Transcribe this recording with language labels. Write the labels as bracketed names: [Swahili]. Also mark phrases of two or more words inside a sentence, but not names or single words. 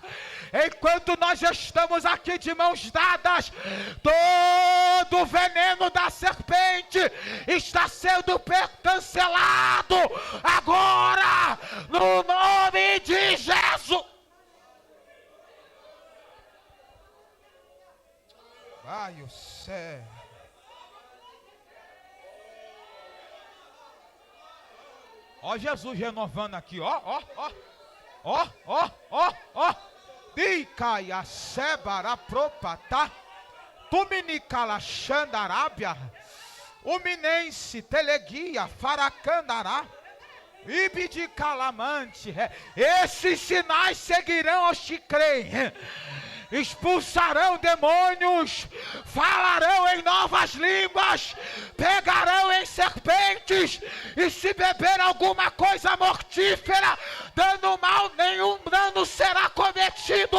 [Portuguese] Enquanto nós estamos aqui de mãos dadas, todo o veneno da serpente está sendo cancelado agora, no nome de Jesus. Vai o céu. Ó Jesus renovando aqui, ó, ó, ó, ó, ó, ó, ó. Dicaia sebara propata, tuminicala xandarábia, uminense teleguia faracandará, ibidi calamante. Esses sinais seguirão aos que creem. Expulsarão demônios, falarão em novas línguas, pegarão em serpentes, e se beber alguma coisa mortífera, dano mal, nenhum dano será cometido.